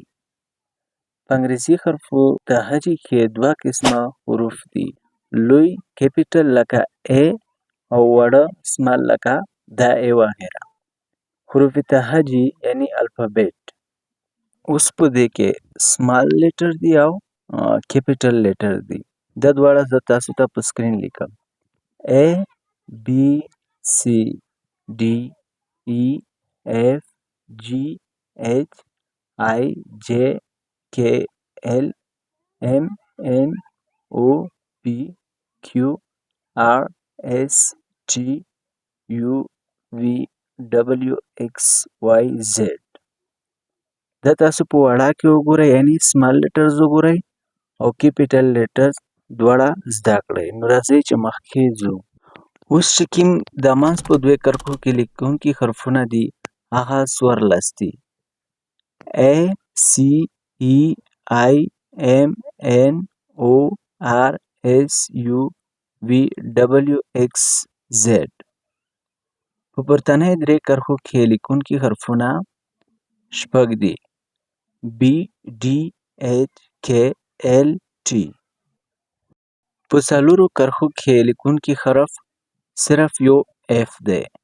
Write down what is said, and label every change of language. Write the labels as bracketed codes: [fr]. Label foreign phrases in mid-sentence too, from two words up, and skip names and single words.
[ps] په انګریزي حرفو تهجې کې دوه قسمه حروف دي، لوی کیپیټل لکه A او وړه سمال لکه دا A وغیره. حروف تهجې یعنی الفابet. اوس په دې کې [en] small letter [ps] دي او [en] capital letter [ps] دي. دا دواړه زه تاسو ته په سکرین لیکم. [en] A B C D E F G H I J K L M N O P Q R S T U V W X Y Z. [ps] دا تاسو په وړه کې وګورئ، یعنی [en] small letters [ps] وګورئ او [en] capital letters [ps] دواړه زده کړئ. نو راځئ چې مخکې ځو. اوس چې کوم د منځ په دوه کرښو کې لیکونکي حرفونه دي هغه 14 دي. [en] A C E I M N O R S U V W X Z. [ps] په پورتنۍ درې کرښو کې لیکونکي حرفونه 6 دي. [en] B D H K L T. [ps] په څلورو کرښو کې لیکونکي حرف صرف یو F دی.